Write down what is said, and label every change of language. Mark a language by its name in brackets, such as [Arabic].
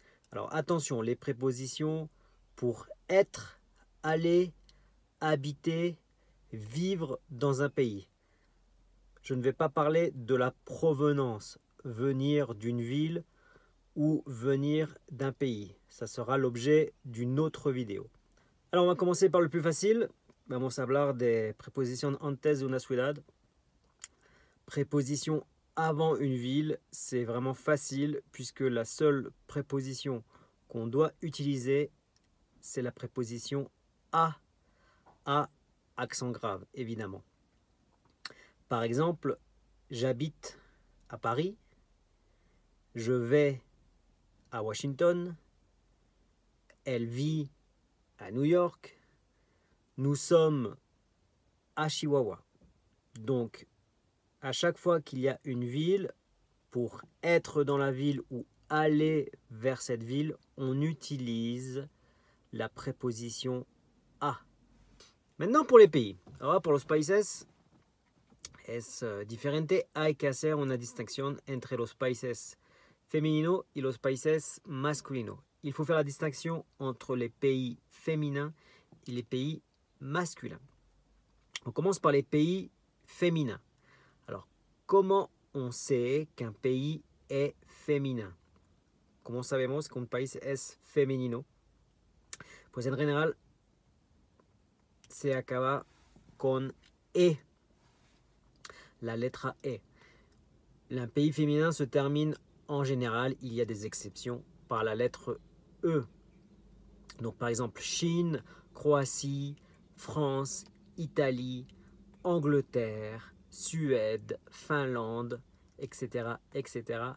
[French] Alors attention, les prépositions pour être, aller, habiter, vivre dans un pays. Je ne vais pas parler de la provenance, venir d'une ville ou venir d'un pays. Ça sera l'objet d'une autre vidéo. Alors on va commencer par le plus facile. [Spanish] Vamos a hablar de préposition antes de una ciudad. [French] Préposition avant une ville, c'est vraiment facile puisque la seule préposition qu'on doit utiliser, c'est la préposition à accent grave, évidemment. Par exemple, j'habite à Paris, je vais à Washington, elle vit à New York, nous sommes à Chihuahua. Donc, à chaque fois qu'il y a une ville, pour être dans la ville ou aller vers cette ville, on utilise la préposition a. Maintenant pour les pays. [Spanish] Ahora por los países es diferente. Hay que hacer una distinción entre los países féminino y los países masculino. [French] Il faut faire la distinction entre les pays féminins et les pays masculins. On commence par les pays féminins. Alors, comment on sait qu'un pays est féminin? [Spanish] ¿Cómo sabemos que un país es femenino? Pues en general se acaba con E, la letra E. [French] Un pays féminin se termine en général, il y a des exceptions, par la lettre E. Donc par exemple Chine, Croatie, France, Italie, Angleterre, Suède, Finlande, etc., etc.